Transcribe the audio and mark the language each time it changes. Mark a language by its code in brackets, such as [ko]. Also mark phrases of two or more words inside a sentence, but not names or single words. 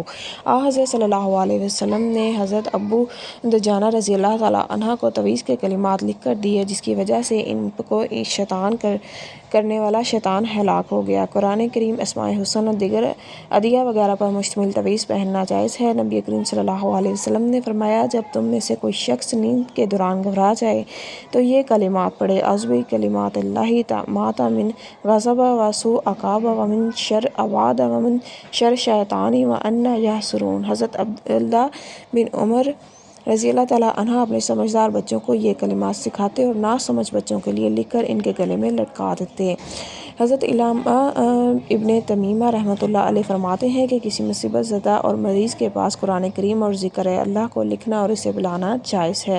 [ur] حضرت [ar] صلی اللہ علیہ وسلم [ur] نے حضرت ابو دجانہ [ar] رضی اللہ تعالیٰ عنہ [ur] کو تویز کے کلمات لکھ کر دیے جس کی وجہ سے ان کو شیطان کرنے والا شیطان ہلاک ہو گیا۔ قرآن کریم اسماء حسن اور دیگر ادعیہ وغیرہ پر مشتمل تویز پہننا جائز ہے۔ نبی کریم [ar] صلی اللہ علیہ وسلم [ur] نے فرمایا، جب تم میں سے کوئی شخص نیند کے دوران گھبرا جائے تو یہ کلمات پڑھے: [ar] اعوذ بکلمات اللہ التامات من غضب و سوء عقاب و من شر عباد و من شر شیطان و ان یحضرون۔ [ur] حضرت عبداللہ بن عمر [ar] رضی اللہ تعالیٰ عنہ [ur] اپنے سمجھدار بچوں کو یہ کلمات سکھاتے اور ناسمجھ بچوں کے لیے لکھ کر ان کے گلے میں لٹکا دیتے۔ حضرت علامہ ابن تیمیہ [ar] رحمۃ اللہ علیہ [ur] فرماتے ہیں کہ کسی مصیبت زدہ اور مریض کے پاس قرآن کریم اور ذکر اللہ کو لکھنا اور اسے بلانا جائز ہے۔